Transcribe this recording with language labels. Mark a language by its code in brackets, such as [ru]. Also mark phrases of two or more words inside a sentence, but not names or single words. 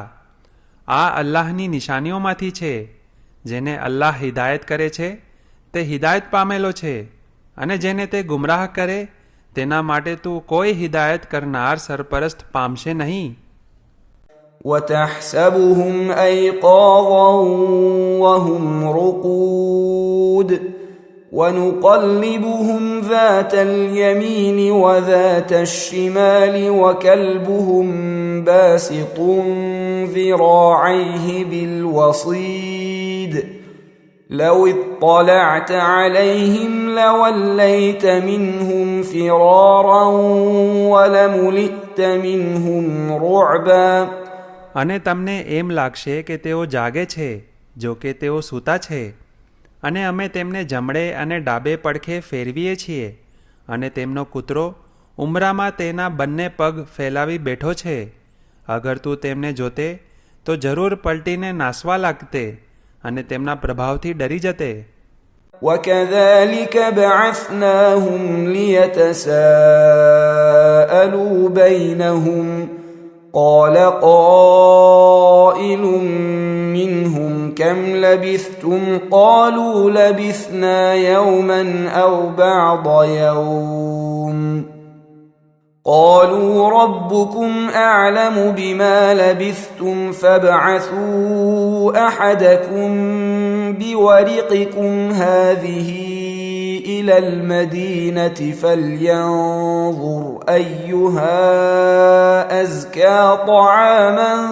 [gu] આ અલ્લાહની નિશાનીઓમાંથી છે. જેને અલ્લાહ હિદાયત કરે છે તે હિદાયત પામેલો છે અને જેને તે ગુમરાહ કરે તેના માટે તું કોઈ હિદાયત કરનાર સરપરસ્ત પામશે નહીં. [ar] وَتَحْسَبُهُمْ أَيْقَاظًا وَهُمْ رُقُودٌ وَنُقَلِّبُهُمْ ذَاتَ الْيَمِينِ وَذَاتَ الشِّمَالِ وَكَلْبُهُمْ بَاسِطٌ ذِرَاعَيْهِ بِالْوَصِيدِ لَوِ اطَّلَعْتَ عَلَيْهِمْ لَوَلَّيْتَ مِنْهُمْ فِرَارًا وَلَمُلِئْتَ مِنْهُمْ رُعْبًا. [gu] અને તમને એમ લાગશે કે તેઓ જાગે છે, જો કે તેઓ સૂતા છે. અને અમે તેમને જમણે અને ડાબે પડખે ફેરવીએ છીએ અને તેમનો કૂતરો ઉમરામાં તેના બંને પગ ફેલાવી બેઠો છે. અગર તું તેમને જોતે તો જરૂર પલટીને નાસવા લાગતે અને તેમના પ્રભાવથી ડરી જતે. [ar] وَكَذَلِكَ بَعَثْنَاهُمْ لِيَتَسَاءَلُوا بَيْنَهُمْ قَالَ قَائِلٌ مِّنْهُمْ كَمْ لَبِثْتُمْ قَالُوا لَبِثْنَا يَوْمًا أَوْ بَعْضَ يَوْمٍ قَالُوا رَبُّكُمْ أَعْلَمُ بِمَا لَبِثْتُمْ فَابْعَثُوا أَحَدَكُمْ بِوَرِقِكُمْ هَذِهِ إِلَى الْمَدِينَةِ فَلْيَنظُرْ أَيُّهَا أَزْكَى طَعَامًا